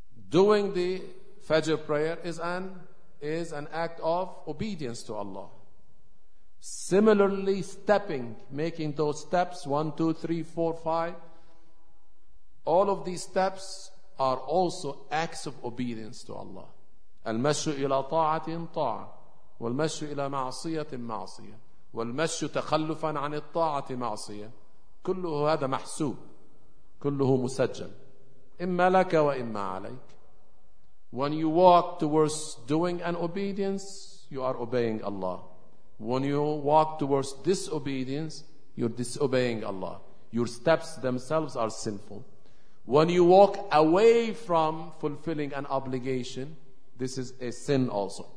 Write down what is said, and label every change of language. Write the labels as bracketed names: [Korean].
[English] Doing the Fajr prayer is an act of obedience to Allah. Similarly, stepping, making those steps, 1, 2, 3, 4, 5, all of these steps are also acts of obedience to Allah. [Arabic] المشي إلى طاعة طاعة والمشي إلى معصية معصية والمشي تخلفا عن الطاعة معصية كله هذا محسوب كله مسجل إما لك وإما عليك. [English] When you walk towards doing an obedience, you are obeying Allah. When you walk towards disobedience, you're disobeying Allah. Your steps themselves are sinful. When you walk away from fulfilling an obligation, this is a sin also.